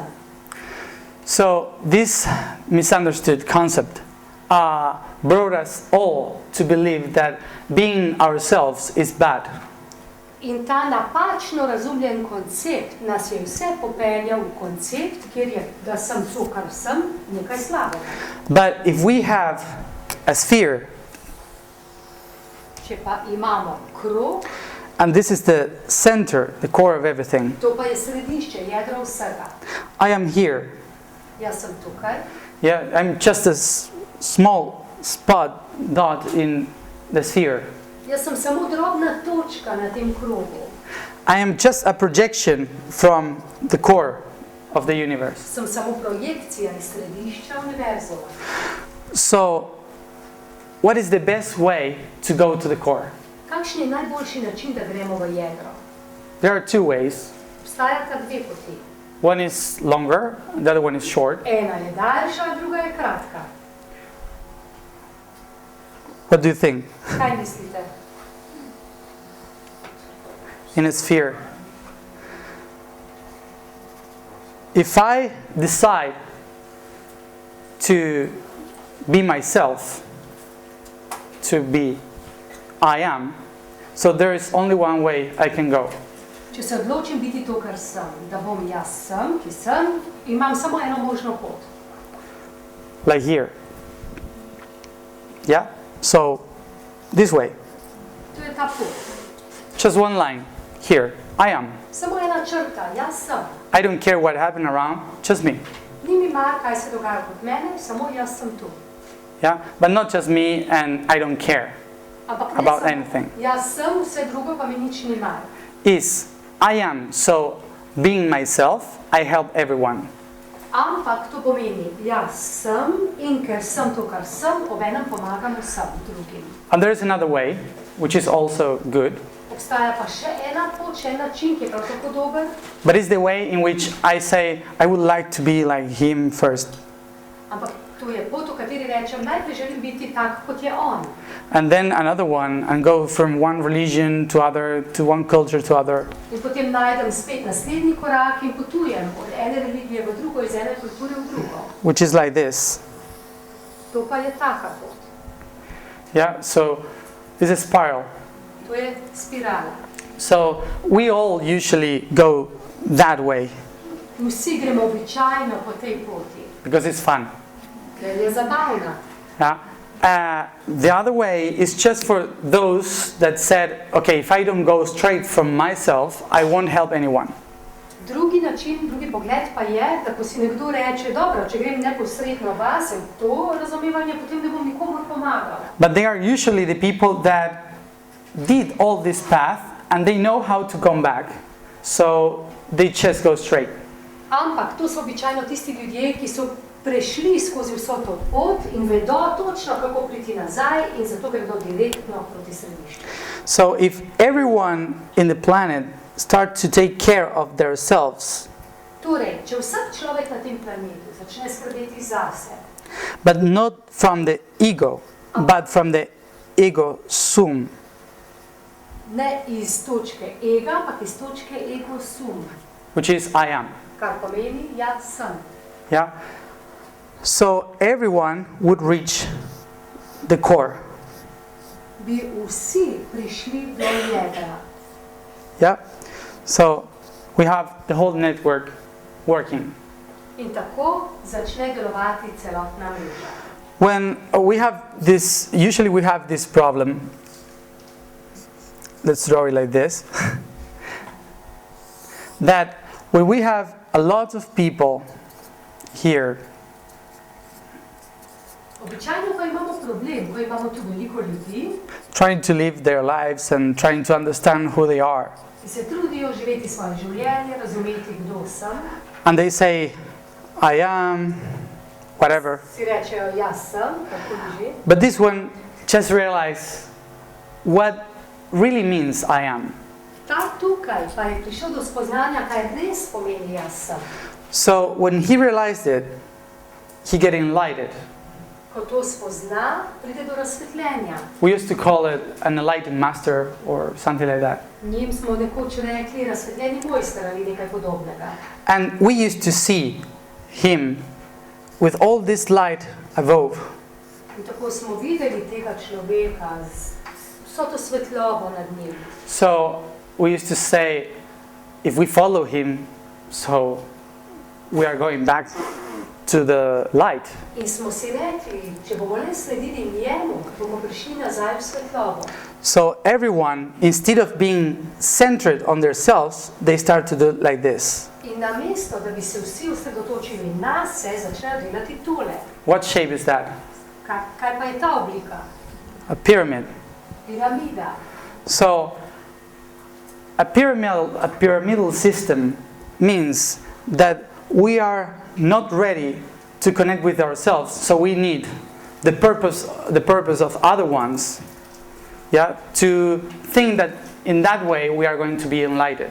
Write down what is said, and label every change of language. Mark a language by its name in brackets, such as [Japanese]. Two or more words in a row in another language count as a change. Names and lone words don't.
[English] So this misunderstood concept brought us all to believe that being ourselves is bad. [Slovenian] In ta napačno razumljen koncept nas je vse popeljal v koncept, kjer je, da sem to, kar sem, nekaj slabega. [English] But if we have a sphere, [Slovenian] Če pa imamo krog, [English] and this is the center, the core of everything, [Slovenian] to pa je središče, jedro vsega. [English] I am here. [Slovenian] Jaz sem tukaj, [English] Yeah, I'm just a small spot, dot in the sphere. [Slovenian] jaz sem samo drobna točka na tem krogu. [English] I am just a projection from the core of the universe. [Slovenian] Sem samo projekcija iz središča univerzuma. [English] So, what is the best way to go to the core? [Slovenian] Kakšen je najboljši način, da gremo v jedro? [English] There are two ways. [Slovenian] Obstajata dve poti. [English] One is longer, the other one is short. [Slovenian] Ena je daljša, druga je kratka. [English] What do you think? [Slovenian] Kaj mislite? [English] In a sphere. If I decide to be myself, to be I am, so there is only one way I can go. [Slovenian] Če se odločim biti to, kar sem, da bom jaz sem, ki sem, imam samo eno možno pot. [English] Like here. Yeah? So, this way. [Slovenian] To je ta pot. [English] Just one line. Here. I am. [Slovenian] Samo ena črta, jaz sem. [English] I don't care what happened around, just me. [Slovenian] Ni mi mar, kaj se dogaja kot mene, samo jaz sem tu. [English] Yeah? But not just me and I don't care [Slovenian] Ampak ne [English] about [Slovenian] samo, [English] anything. [Slovenian] jaz sem, vse drugo pa mi nič ni mar. [English] Is I am. So, being myself, I help everyone. [Slovenian] Ampak to pomeni, jaz sem in ker sem to, kar sem, obenem pomagam vsem drugim. [English] And there is another way, which is also good, [Slovenian] Obstaja pa še ena pot, še en način, ki je prav tako dober, [English] but it's the way in which I say, I would like to be like him first. [Slovenian] ampak to je pot, v kateri rečem, najprej želim biti tak, kot je on. [English] And then another one, and go from one religion to other, to one culture to other. [Slovenian] In potem najdem spet naslednji korak in potujem od ene religije v drugo, iz ene kulture v drugo. [English] Which is like this. [Slovenian] To pa je taka pot. [English] Yeah, so this is spiral. [Slovenian] To je spirala. [English] So we all usually go that way [Slovenian] Vsi gremo običajno po tej poti, [English] because it's fun. [Slovenian] ker je zabavna. [English] Yeah. The other way is just for those that said, okay, if I don't go straight from myself, I won't help anyone. [Slovenian] Drugi način, drugi pogled pa je, da ko si nekdo reče, dobro, če grem neposredno vase v to razumevanje, potem ne bom nikomor pomagal. [English] But they are usually the people that did all this path and they know how to come back. So they just go straight. [Slovenian] Ampak to so običajno tisti ljudje, ki so prešli skozi vso to pot in vedo točno, kako priti nazaj in zato gredo direktno proti središču. [English] So if everyone in the planet start to take care of themselves, [Slovenian] Torej, če vsak človek na tem planetu začne skrbeti zase, [English] but not from the ego, but from the [Latin] ego sum, [Slovenian] ne iz točke ega, ampak iz točke [Latin] ego sum, [English] which is I am. [Slovenian] kar pomeni jaz sem. [English] Yeah? So everyone would reach the core. [Slovenian] Bi vsi prišli do jedra. [English] Yeah? So we have the whole network working. [Slovenian] In tako začne delovati celotna mreža. [English] When we have this, usually we have this problem. Let's draw it like this. That when we have a lot of people here, [Slovenian] Običajno pa imamo problem, ko imamo tu veliko ljudi, [English] trying to live their lives and trying to understand who they are. [Slovenian] ki se trudijo živeti svoje življenje, razumeti, kdo sem. [English] And they say, I am, whatever. [Slovenian] Si rečejo, jaz sem, kako že. [English] But this one just realized what really means I am. [Slovenian] Ta tukaj pa je prišel do spoznanja, kaj res pomeni jaz sem. [English] So when he realized it, he get enlightened. [Slovenian] Ko to spozna, pride do razsvetljenja. [English] We used to call it an enlightened master or something like that. [Slovenian] Njim smo nekoč rekli razsvetljeni mojster ali nekaj podobnega. [English] And we used to see him with all this light above. [Slovenian] In tako smo videli tega človeka z vso to svetlobo nad njim. [English] So we used to say, if we follow him, so we are going back to the light. [Slovenian] In smo si rekli, če bomo le sledili njemu, bomo prišli nazaj v svetlobo. [English] So everyone, instead of being centered on themselves, they start to do like this. [Slovenian] In namesto, da bi se vsi osredotočili na se, začnejo delati tole. [English] What shape is that? [Slovenian] Kaj pa je ta oblika? [English] A pyramid. [Slovenian] Piramida. [English] So a pyramidal system means that we are not ready to connect with ourselves, so we need the purpose of other ones, yeah, to think that in that way we are going to be enlightened.